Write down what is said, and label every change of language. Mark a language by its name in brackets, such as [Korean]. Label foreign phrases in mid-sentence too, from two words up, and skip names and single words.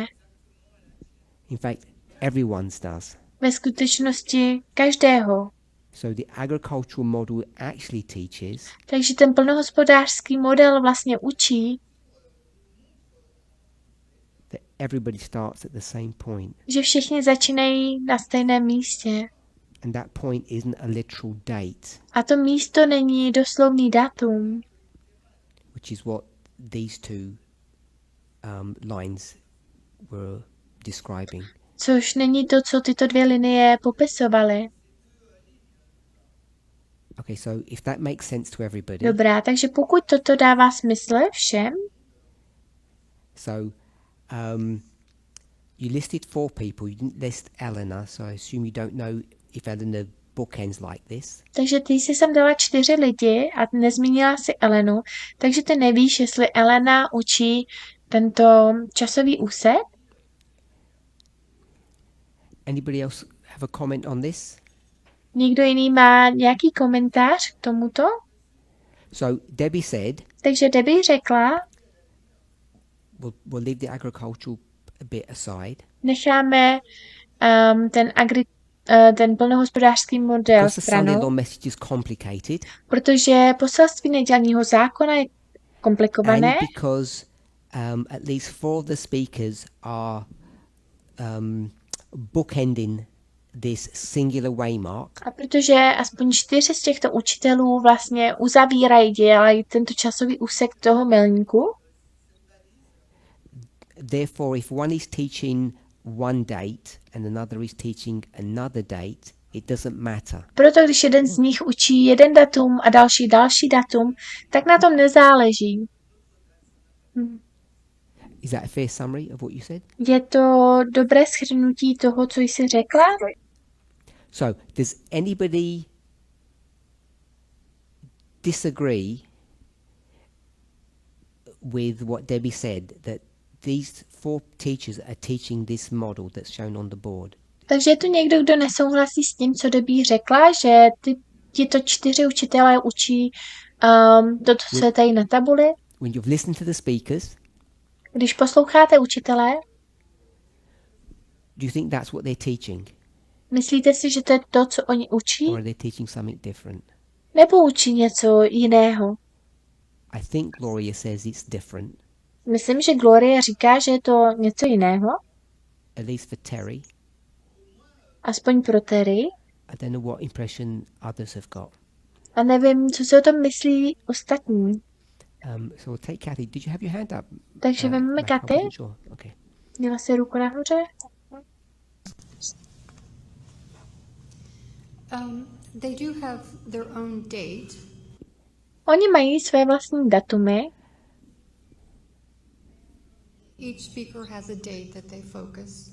[English] In fact, everyone's does. [Czech] Ve skutečnosti každého. [English] So the agricultural model actually teaches [Czech] Takže ten plnohospodářský model vlastně učí, [English] that everybody starts at the same point. [Czech] že všichni začínají na stejném místě. [English] And that point isn't a literal date, [Czech] A to místo není doslovný datum, [English] which is what these two lines were describing. [Czech] což není to, co tyto dvě linie popisovaly. [English] Okay, so if that makes sense to everybody, [Czech] Dobrá, takže pokud toto dává smysl všem, [English] so you listed 4 people, you didn't list Eleanor, so I assume you don't know if Eleanor bookends like this. [Czech] takže ty jsi sem dala 4 lidi a nezmínila si Elenu, takže ty nevíš, jestli Elena učí tento časový úsek. [English] Anybody else have a comment on this? [Czech] Někdo jiný má nějaký komentář k tomuto? [English] So Debbie said, [Czech] Takže Debbie řekla, [English] we'll leave the agricultural bit aside [Czech] necháme ten plnohospodářský model [English] because the [Czech] stranou, [English] son-in-law message is complicated, [Czech] protože poselství nedělního zákona je komplikované [English] and because at least 4 of the speakers are bookending this singular waymark. [Czech] a protože aspoň 4 z těchto učitelů vlastně uzavírají, dělají tento časový úsek toho milníku. [English] Therefore, if one is teaching one date and another is teaching another date, it doesn't matter. [Czech] Proto když jeden z nich učí jeden datum a další datum, tak na tom nezáleží. [English] Is that a fair summary of what you said? [Czech] Je to dobré shrnutí toho, co jsi řekla? [English] So, does anybody disagree with what Debbie said, that these 4 teachers are teaching this model that's shown on the board? [Czech] Takže je tu někdo, kdo nesouhlasí s tím, co Debbie řekla, že tyto 4 učitelé učí to, co je tady na tabuli. [English] When you've listened to the speakers, [Czech] Když posloucháte učitele, [English] do you think that's what they're teaching? [Czech] Myslíte si, že to je to, co oni učí? [English] or are they teaching something different? [Czech] Nebo učí něco jiného? [English] I think Gloria says it's different, [Czech] Myslím, že Gloria říká, že je to něco jiného. [English] at least for Terry. [Czech] Aspoň pro Terry. [English] I don't know what impression others have got. [Czech] A nevím, co si o tom myslí ostatní. [English] So we'll take Kathy. Did you have your hand up? [Czech] Takže vezmeme [English] No, I [Czech] Kathy. [English] wasn't sure. Okay. [Czech] Měla si ruku nahoře. [English] They do have their own date. [Czech] Oni mají své vlastní datumy. [English] Each speaker has a date that they focus.